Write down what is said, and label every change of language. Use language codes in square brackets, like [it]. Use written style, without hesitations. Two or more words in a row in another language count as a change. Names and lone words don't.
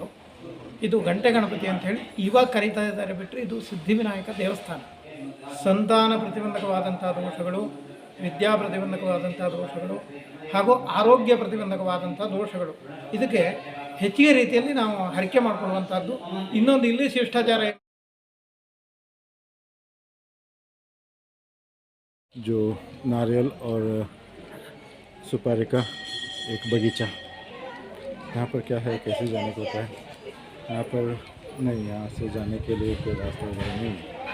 [kn] ಇದು ಗಂಟೆ ಗಣಪತಿ ಅಂಥೇಳಿ ಇವಾಗ ಕರೀತಾ ಇದ್ದಾರೆ ಬಿಟ್ಟರೆ ಇದು ಸಿದ್ಧಿವಿನಾಯಕ ದೇವಸ್ಥಾನ. ಸಂತಾನ ಪ್ರತಿಬಂಧಕವಾದಂಥ ದೋಷಗಳು, ವಿದ್ಯಾ ಪ್ರತಿಬಂಧಕವಾದಂಥ ದೋಷಗಳು ಹಾಗೂ ಆರೋಗ್ಯ ಪ್ರತಿಬಂಧಕವಾದಂಥ ದೋಷಗಳು, ಇದಕ್ಕೆ ಹೆಚ್ಚಿಗೆ ರೀತಿಯಲ್ಲಿ ನಾವು ಹರಕೆ ಮಾಡಿಕೊಳ್ಳುವಂಥದ್ದು. ಇನ್ನೊಂದು ಇಲ್ಲಿ ಶಿಷ್ಟಾಚಾರ [hi] जो नारियल और सुपारी का एक बगीचा, यहाँ पर क्या है, कैसे जाने को होता है यहाँ पर? नहीं, यहाँ से जाने के लिए कोई रास्ता वगैरह नहीं है।